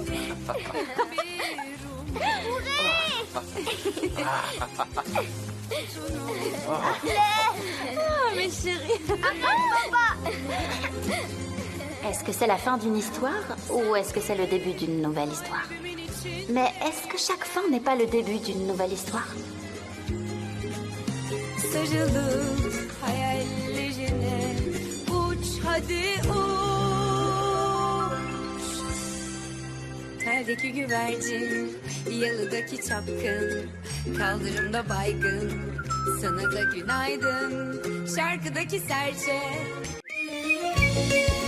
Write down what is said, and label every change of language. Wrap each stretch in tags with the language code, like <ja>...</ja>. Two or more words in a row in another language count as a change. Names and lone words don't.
<fr>Oh, mes chéris. Est-ce que c'est la fin d'une histoire ou est-ce que c'est le début d'une nouvelle histoire? Mais est-ce que chaque fin n'est pas le début d'une nouvelle histoire?</fr> <tr>Sarılıp hayallerine uç hadi uç. Perdeki güvercin, yalıdaki çapkın, kaldırımda baygın, sana da günaydın, şarkıdaki serçe.</tr>